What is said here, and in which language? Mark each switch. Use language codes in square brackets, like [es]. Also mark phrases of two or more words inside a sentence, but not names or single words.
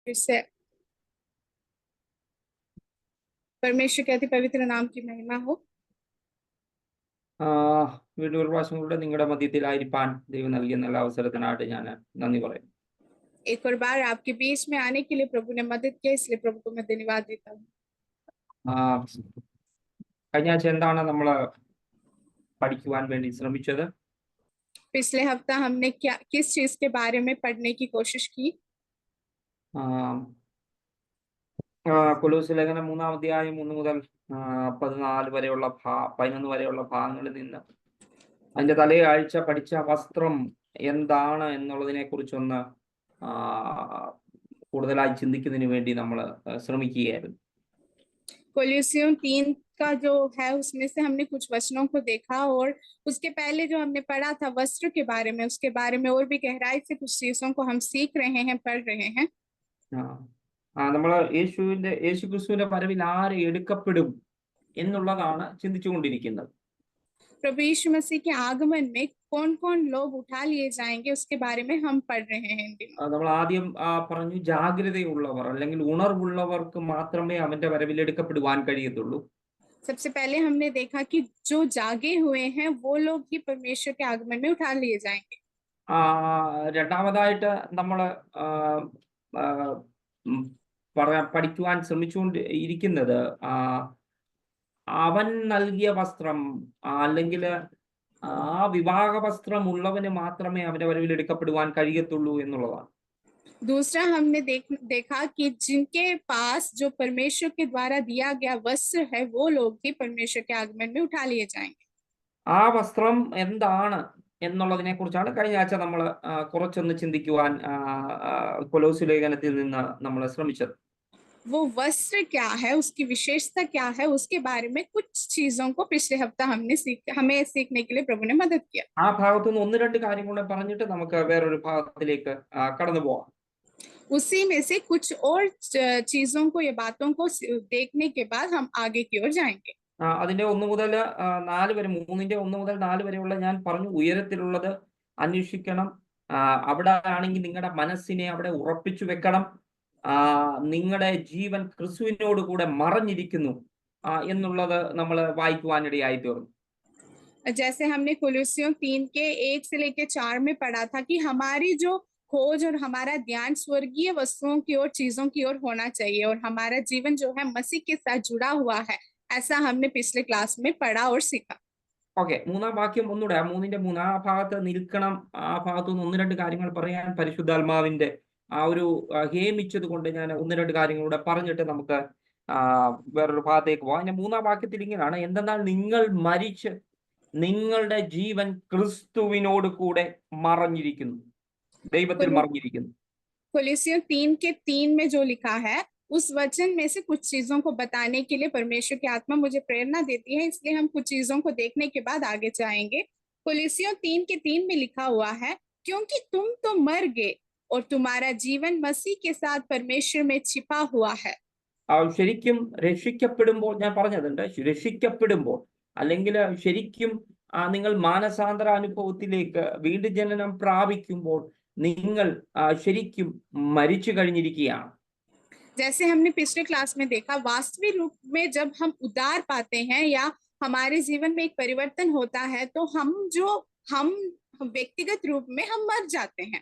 [hi] फिर से परमेश्वर के अति पवित्र नाम की महिमा हो। [ml] വീണ്ടും ഒരു പ്രാവശ്യം കൂടെ നിങ്ങളുടെ മധ്യത്തിലായിരിക്കാൻ ദൈവം നൽകിയ നല്ല അവസരത്തിനായിട്ട് ഞാൻ നന്ദി പറയും. [hi] एक और बार आपके बीच में आने के लिए प्रभु ने मदद किया, इसलिए प्रभु को मैं धन्यवाद देता हूँ। [ml] കഴിഞ്ഞ ആഴ്ച എന്താണ് നമ്മൾ പഠിക്കുവാൻ വേണ്ടി ശ്രമിച്ചത്? [hi] पिछले हफ्ता हमने किस चीज के बारे में पढ़ने की कोशिश की? [ml] കൊലോസ്യ ലേഖനം 3-ാം അധ്യായം 1 മുതൽ 14 വരെയുള്ള 11 വരെയുള്ള ഭാഗങ്ങളിൽ നിന്ന് അതിന്റെ തലേ ആഴ്ച പഠിച്ച വസ്ത്രം എന്താണ് എന്നുള്ളതിനെ കുറിച്ചൊന്ന് കൂടുതലായി ചിന്തിക്കുന്നതിന് വേണ്ടി നമ്മൾ ശ്രമിക്കുകയായിരുന്നു. [hi] कोलोसियों 3 का जो है उसमें से हमने कुछ वचनों को देखा और उसके पहले जो हमने पढ़ा था वस्त्र के बारे में, उसके बारे में और भी गहराई से कुछ चीजों को हम सीख रहे हैं, पढ़ रहे हैं. [ml] നമ്മൾ യേശു ക്രിസ്തുവിന്റെ വരവിൽ ആര് എടുക്കപ്പെടും എന്നുള്ളതാണ് ചിന്തിച്ചുകൊണ്ടിരിക്കുന്നത്. [hi] प्रभु यीशु मसीह के आगमन में कौन कौन लोग उठा लिए जाएंगे उसके बारे में हम पढ़ रहे हैं. [ml] നമ്മൾ ആദ്യം പറഞ്ഞു ജാഗ്രതയുള്ളവർ അല്ലെങ്കിൽ ഉണർവുള്ളവർക്ക് മാത്രമേ അവന്റെ വരവിൽ എടുക്കപ്പെടുവാൻ കഴിയത്തുള്ളൂ. [hi] सबसे पहले हमने देखा कि जो जागे हुए हैं वो लोग ही परमेश्वर के आगमन में उठा लिए जाएंगे. [ml] രണ്ടാമതായിട്ട് നമ്മൾ പഠിക്കുവാൻ ശ്രമിച്ചുകൊണ്ട് ഇരിക്കുന്നത് അവൻ നൽകിയ വസ്ത്രം അല്ലെങ്കിൽ ആ വിവാഹ വസ്ത്രമുള്ളവന് മാത്രമേ അവന്റെ വരവിൽ എടുക്കപ്പെടുവാൻ കഴിയത്തുള്ളൂ എന്നുള്ളതാണ്. [hi] दूसरा हमने देखा कि जिनके पास जो परमेश्वर के द्वारा दिया गया वस्त्र है वो लोग ही परमेश्वर के आगमन में उठा लिए जाएंगे. [ml] ആ വസ്ത്രം എന്താണ് എന്നുള്ളതിനെ കുറിച്ചാണ് കഴിഞ്ഞ ആഴ്ച നമ്മൾ കുറച്ചൊന്ന് ചിന്തിക്കുവാൻ കൊലോസ്യ ലേഖനത്തിൽ നിന്ന് നമ്മൾ ശ്രമിച്ചത്. [hi] वो वस्त्र क्या है, उसकी विशेषता क्या है, उसके बारे में कुछ चीजों को पिछले हफ्ता हमें सीखने के लिए प्रभु ने मदद किया. [ml] ആ ഭാഗത്തുനിന്ന് ഒന്ന് രണ്ട് കാര്യങ്ങൾ പറഞ്ഞിട്ട് നമുക്ക് വേറൊരു ഭാഗത്തിലേക്ക് കടന്നു പോകാം. [hi] उसी में से कुछ और चीजों को या बातों को देखने के बाद हम आगे की ओर जाएंगे. [ml] അതിന്റെ 1 മുതൽ 4 വരെ 3-ന്റെ 1 മുതൽ 4 വരെയുള്ള ഞാൻ പറഞ്ഞു ഉയരത്തിലുള്ളത് അന്വേഷിക്കണം. അവിടെ ആണെങ്കിൽ നിങ്ങളുടെ മനസ്സിനെ അവിടെ ഉറപ്പിച്ചു വെക്കണം. നിങ്ങളുടെ ജീവൻ ക്രിസ്തുവിനോട് കൂടെ മറഞ്ഞിരിക്കുന്നു എന്നുള്ളത് നമ്മൾ വായിക്കുവാനിടയായി തീർന്നു. [hi] जैसे हमने कोलोसियों 3 के 1 से लेकर 4 में पढ़ा था कि हमारी जो खोज और हमारा ध्यान स्वर्गीय वस्तुओं की ओर, चीजों की ओर होना चाहिए और हमारा जीवन जो है मसीह के साथ जुड़ा हुआ है, ऐसा हमने पिछले क्लास में पढ़ा और सीखा. [ml] ഓക്കെ, 3-ാം വാക്യം ഒന്നുകൂടെ 3-ന്റെ 3 ഭാഗത്ത് നിൽക്കണം. ആ ഭാഗത്തുനിന്ന് 1-2 കാര്യങ്ങൾ പറയാൻ പരിശുദ്ധാത്മാവിന്റെ ഒരു ഹേമിച്ചത് കൊണ്ട് ഞാൻ 1-2 കാര്യങ്ങളൂടെ പറഞ്ഞിട്ട് നമുക്ക് വേറൊരു ഭാഗത്തേക്ക് പോകാം. അതിന്റെ 3-ാം വാക്യത്തിൽ ഇങ്ങനെയാണ്: എന്തെന്നാൽ നിങ്ങൾ മരിച്ച് നിങ്ങളുടെ ജീവൻ ക്രിസ്തുവിനോട് കൂടെ മറഞ്ഞിരിക്കുന്നു, ദൈവത്തിൽ മറഞ്ഞിരിക്കുന്നു. [hi] कोलोसियों 3 के 3 में जो लिखा है उस वचन में से कुछ चीजों को बताने के लिए परमेश्वर की आत्मा मुझे प्रेरणा देती है, इसलिए हम कुछ चीजों को देखने के बाद आगे जाएंगे. कोलोसियों 3 के 3 में लिखा हुआ है, क्योंकि तुम तो मर गए और तुम्हारा जीवन मसीह के साथ परमेश्वर में छिपा हुआ है. [ml] ശരിക്കും രക്ഷിക്കപ്പെടുമ്പോൾ ഞാൻ പറഞ്ഞതുണ്ട്, രക്ഷിക്കപ്പെടുമ്പോൾ അല്ലെങ്കിൽ ശരിക്കും നിങ്ങൾ മാനസാന്തര അനുഭവത്തിലേക്ക് വീണ്ടും ജനനം പ്രാപിക്കുമ്പോൾ നിങ്ങൾ ശരിക്കും മരിച്ചു കഴിഞ്ഞിരിക്കുകയാണ്. [hi] जैसे हमने पिछले क्लास में देखा, वास्तविक रूप में जब हम उद्धार पाते हैं या हमारे जीवन में एक परिवर्तन होता है तो हम व्यक्तिगत रूप में हम मर जाते हैं.